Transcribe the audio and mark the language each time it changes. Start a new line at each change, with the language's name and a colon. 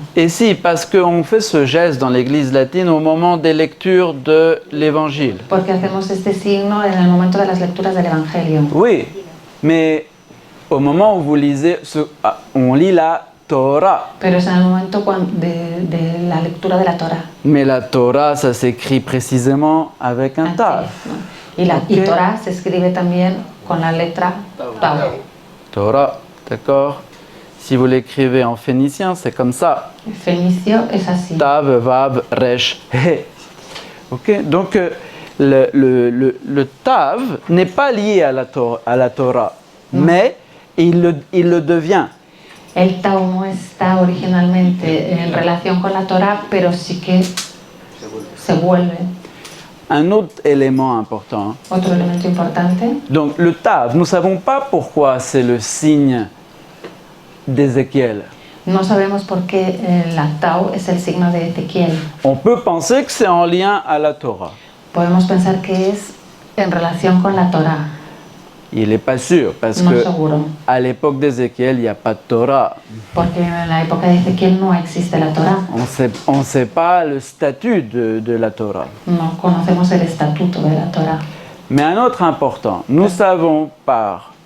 French: Et si, parce qu'on fait ce geste dans l'église latine au moment des lectures de l'évangile.
Spanish: Porque hacemos este signo en el momento de las lecturas del Evangelio.
French: Oui, mais au moment où vous lisez, on lit la Torah.
Spanish: Pero es en el momento de la lectura de la Torah.
French: Mais la Torah, ça s'écrit précisément avec un tav.
Spanish: Y Torah se escribe también con la letra Tau.
French: Torah, d'accord? Si vous l'écrivez en phénicien, c'est comme ça.
Spanish: El fenicio es así.
French: Tav, Vav, Resh, He. Ok? Donc, le Tav n'est pas lié à la Torah, mais il le devient.
Spanish: El Tau no está originalmente en relación con la Torah, pero sí que se vuelve.
French: Un autre élément important.
Spanish: Otro elemento importante.
French: Donc, le Tav, nous ne savons pas pourquoi c'est le signe d'Ézéchiel.
Spanish: No sabemos por qué la Tau es el signo de Ezequiel.
French: On peut penser que c'est en lien à la Torah.
Spanish: Podemos pensar que es en relación con la Torah.
French: Il n'est pas sûr, parce
Spanish: No
French: que
Spanish: seguro,
French: à l'époque d'Ézéchiel, il n'y a pas de Torah.
Spanish: porque en la época de Ezequiel no existe la Torah.
French: On ne sait pas le statut de la Torah.
Spanish: No conocemos el estatuto de la Torah.
French: Mais un autre important, nous savons par